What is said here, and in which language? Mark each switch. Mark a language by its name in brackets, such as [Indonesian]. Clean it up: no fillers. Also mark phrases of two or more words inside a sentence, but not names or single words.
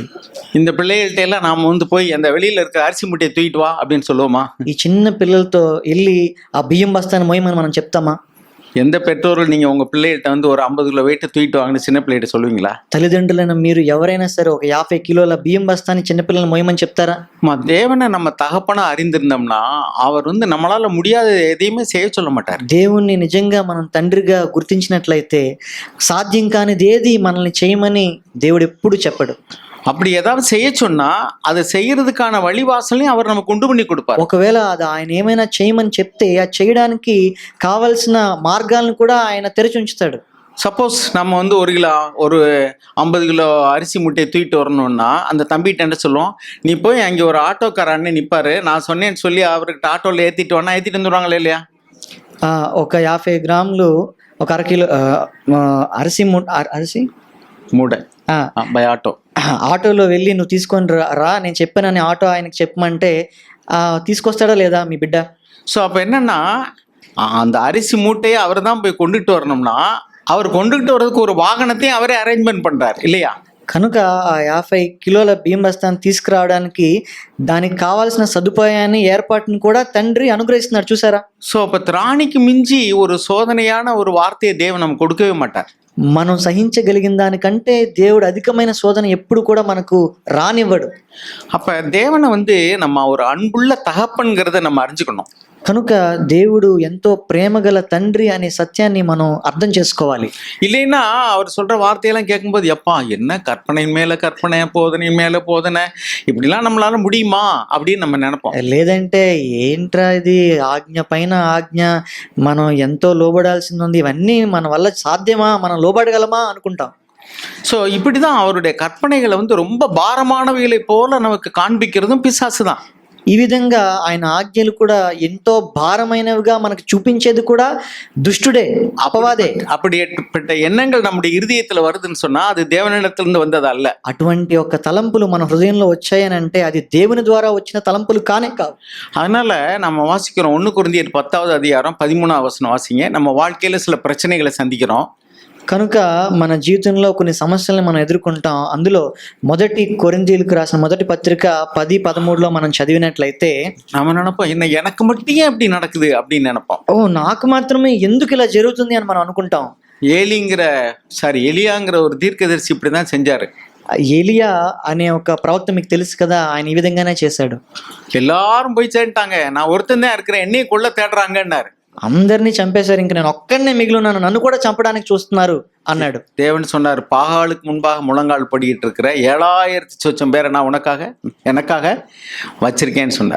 [Tamil] இந்த பிள்ளைகள்கிட்ட எல்லாம் நாம வந்து போய் அந்த வெளியில இருக்க அரிசி முட்டையை தூக்கிட்டு வா அப்படின்னு சொல்லுவோமா? [Telugu] ఈ చిన్న పిల్లలతో వెళ్ళి ఆ బియ్యం బస్తాన్ని మోయమని మనం చెప్తామా? [Tamil] எந்த பெற்றோர்கள் நீங்க உங்க பிள்ளைகிட்ட வந்து ஒரு 50 கிலோ வெயிட் தூக்கிட்டு வாங்கன்னு சின்ன பிள்ளைகிட்ட சொல்லுவீங்களா? [Telugu] తల్లిదండ్రులైన మీరు ఎవరైనా సరే ఒక 50 కిలోల బియ్యం బస్తాన్ని చిన్నపిల్లలు మోయమని చెప్తారా? [Tamil] தேவனை நம்ம தகப்பனா அறிந்திருந்தோம்னா அவர் வந்து நம்மளால முடியாத எதையுமே செய்ய சொல்ல மாட்டார். [Telugu] దేవుణ్ణి నిజంగా మనం తండ్రిగా గుర్తించినట్లయితే సాధ్యం కానిది ఏది మనల్ని చేయమని దేవుడు ఎప్పుడు చెప్పడు. [Tamil] அப்படி ஏதாவது செய்ய சொன்னா அதை செய்யறதுக்கான வழிவாசலையும் அவர் நமக்கு உண்டு பண்ணி கொடுப்பார். [Telugu] ఒకవేళ అది ఆయన ఏమైనా చేయమని చెప్తే అది చేయడానికి కావలసిన మార్గాలను కూడా ఆయన తెరిచి ఉంచుతాడు. [Tamil] சப்போஸ் நம்ம வந்து ஒரு 50 கிலோ அரிசி முட்டையை தூக்கிட்டு வரணும்னா அந்த தம்பிகிட்ட என்ன சொல்லுவோம், நீ போய் அங்கே ஒரு ஆட்டோக்கார அண்ணன் நிற்பாரு, நான் சொன்னேன்னு சொல்லி அவர்கிட்ட ஆட்டோவில் ஏற்றிட்டு வந்துடுவாங்களே இல்லையா? [Telugu] ఒక 50 గ్రాములు ఒక 1/2 కిలో [Tamil] அரிசி மூட [English] by auto [Telugu] ఆటోలో వెళ్ళి నువ్వు తీసుకొని రా నేను చెప్పానని ఆటో ఆయనకి చెప్పమంటే తీసుకొస్తాడా లేదా మీ బిడ్డ? [Tamil] ஸோ அப்போ என்னன்னா அந்த அரிசி மூட்டையை அவர் தான் போய் கொண்டுட்டு வரணும்னா அவர் கொண்டுகிட்டு வர்றதுக்கு ஒரு வாகனத்தையும் அவரே அரேஞ்ச்மெண்ட் பண்றாரு இல்லையா? [Telugu] కనుక ఆ 50 కిలోల బియ్యం బస్తాన్ని తీసుకురావడానికి దానికి కావాల్సిన సదుపాయాన్ని ఏర్పాటును కూడా తండ్రి అనుగ్రహిస్తున్నాడు, చూసారా? [Tamil] ஸோ அப்போ திராணிக்கு மிஞ்சி ஒரு சோதனையான ஒரு வார்த்தையை தேவன் நமக்கு கொடுக்கவே மாட்டார். [Telugu] మనం సహించగలిగిన దానికంటే దేవుడు అధికమైన శోధన ఎప్పుడు కూడా మనకు రానివ్వడు. [Tamil] அப்போ தேவனை வந்து நம்ம ஒரு அன்புள்ள தகப்பன்கிறத நம்ம அறிஞ்சுக்கணும். [Telugu] కనుక దేవుడు ఎంతో ప్రేమగల తండ్రి అనే సత్యాన్ని మనం అర్థం చేసుకోవాలి. [Tamil] இல்லைன்னா அவர் சொல்ற வார்த்தையெல்லாம் கேட்கும்போது எப்பா என்ன கற்பனையின் மேல கற்பனை, போதனையின் மேல போதனை, இப்படிலாம் நம்மளால முடியுமா அப்படின்னு நம்ம நினைப்போம். [Telugu] లేదంటే ఏంట్రా ఇది, ఆజ్ఞ పైన ఆజ్ఞ, మనం ఎంతో లోబడాల్సింది ఉంది, ఇవన్నీ మన వల్ల సాధ్యమా, మనం లోబడగలమా అనుకుంటాం. [Tamil] ஸோ இப்படிதான் அவருடைய கற்பனைகளை வந்து ரொம்ப பாரமானவைகளை போல நமக்கு காண்பிக்கிறதும் பிசாசு தான். [Telugu] ఈ విధంగా ఆయన ఆజ్ఞలు కూడా ఎంతో భారమైనవిగా మనకు చూపించేది కూడా దుష్టుడే, అపవాదే. [Tamil] அப்படிப்பட்ட எண்ணங்கள் நம்முடைய இருதயத்துல வருதுன்னு சொன்னா அது தேவனிடத்திலிருந்து வந்தது அல்ல. [Telugu] అటువంటి ఒక తలంపులు మన హృదయంలో వచ్చాయని అంటే అది దేవుని ద్వారా వచ్చిన తలంపులు కానే కావు. [Tamil] அதனால நம்ம வாசிக்கிறோம் 1 கொரிந்தியர் 10வது அதிகாரம் 13வது வசனம் வாசிங்க. நம்ம வாழ்க்கையில சில பிரச்சனைகளை சந்திக்கிறோம். [Telugu] కనుక మన జీవితంలో కొన్ని సమస్యలను మనం ఎదుర్కొంటాం. అందులో 1 కొరింథీయులకు రాసిన మొదటి పత్రిక 10:13లో మనం చదివినట్లయితే [Tamil] நம்ம நினைப்போம் என்ன எனக்கு மட்டும் ஏன் இப்படி நடக்குது அப்படின்னு நினைப்போம். [Telugu] ఓ నాకు మాత్రమే ఎందుకు ఇలా జరుగుతుంది అని మనం అనుకుంటాం. [Tamil] எலியாங்கிற ஒரு தீர்க்கதரிசி இப்படிதான் செஞ்சாரு. [Telugu] ఎలియా అనే ఒక ప్రవక్త మీకు తెలుసు కదా, ఆయన ఈ విధంగానే చేశాడు. [Tamil] எல்லாரும் போய் சேர்ந்துட்டாங்க, நான் ஒருத்தன் தான் இருக்கிறேன், என்னையும் கொள்ள தேடுறாங்கன்னாரு. [Telugu] అందరినీ చంపేశారు, ఇంక నేను ఒక్కడనే మిగిలి ఉన్నాను, నన్ను కూడా చంపడానికి చూస్తున్నారు అన్నాడు. [Tamil] தேவன் சொன்னார், பாகாலுக்கு முன்பாக முழங்கால் படிக்கிட்டு இருக்கிற 7000 சொச்சம் பேரை நான் எனக்காக வச்சிருக்கேன்னு சொன்னார்.